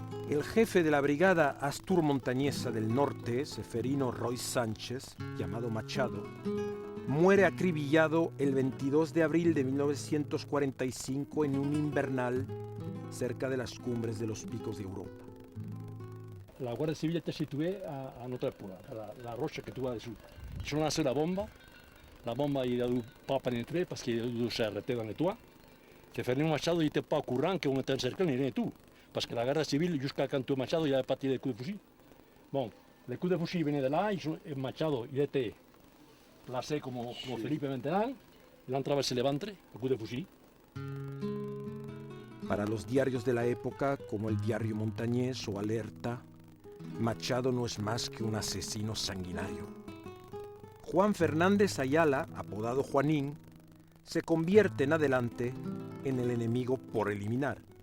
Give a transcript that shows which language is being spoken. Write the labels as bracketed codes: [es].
[es] El jefe de la brigada Astur Montañesa del Norte, Ceferino Roy Sánchez, llamado Machado, muere acribillado el 22 de abril de 1945 en un invernal cerca de las cumbres de los Picos de Europa. [fr] La Guardia Civil était située à notre épaule, la roche que tu vois dessous. Ils ont lancé la bombe il n'a pas pénétré parce qu'il a dû s'arrêter dans le toit. Ceferino Machado n'était pas au courant qu'on était encerclé ni rien du tout. Parce que la guerre civile, jusqu'à quand tu Machado, il avait pas tiré de coups de fusil. Bon, les coups de fusil venaient de là, et Machado, il était placé comme Felipe maintenant, il a traversé le ventre, le coup de fusil. [es] Para los diarios de la época, como el diario Montañés o Alerta, Machado no es más que un asesino sanguinario. Juan Fernández Ayala, apodado Juanín, se convierte en adelante en el enemigo por eliminar.